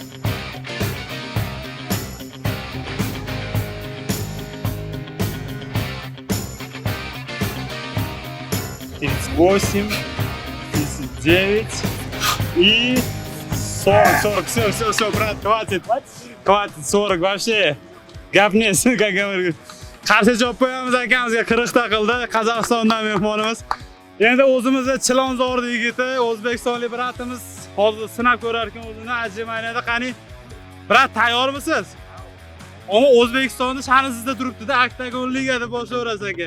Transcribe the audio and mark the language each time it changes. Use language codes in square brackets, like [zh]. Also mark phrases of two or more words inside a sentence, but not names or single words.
[ru] Восемь, 39 и 40. Все, брат, хватит. Хватит, 40 вообще. Gapnes, как говорит. [uz] Qarshi javob qo'yamiz akamizga 40 ta qildi. Qozog'istondan mehmonimiz. Endi o'zimizda Chilonzor yigiti, o'zbekistonlik bratimiz hozir sinab ko'rar ekan o'zini ajrimaniyada. Qani, brat, tayyormisiz? Ammo O'zbekistonda shani sizda turibdi-da, Oktagon ligada boshlayverasiz aka.